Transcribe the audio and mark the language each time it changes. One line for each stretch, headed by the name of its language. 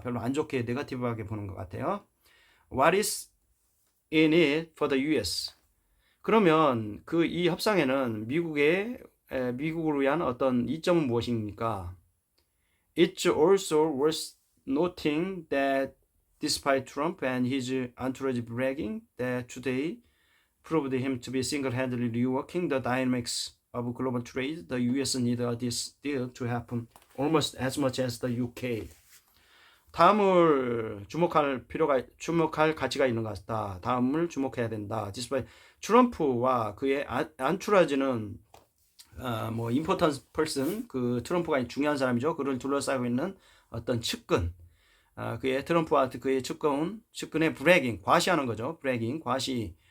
Korean: 별로 안 좋게 네거티브하게 보는 것 같아요.
English: What is in it for the US?
Korean: 그러면 이 협상에는 미국을 위한 어떤 이점은 무엇입니까?
English: It's also worth noting that despite Trump and his entourage bragging that today proved him to be single-handedly reworking the dynamics of global trade, the U.S. need this deal to happen almost as much as the UK.
Korean: 다음을 주목할 가치가 있는 것 같다. 다음을 주목해야 된다. Despite 트럼프와 그의 안출해지는 뭐
English: important person,
Korean: 그 트럼프가 중요한 사람이죠. 그를 둘러싸고 있는 어떤 측근, 그의 트럼프와 그의 측근의 브래깅, 과시하는 거죠. 브래깅, 과시.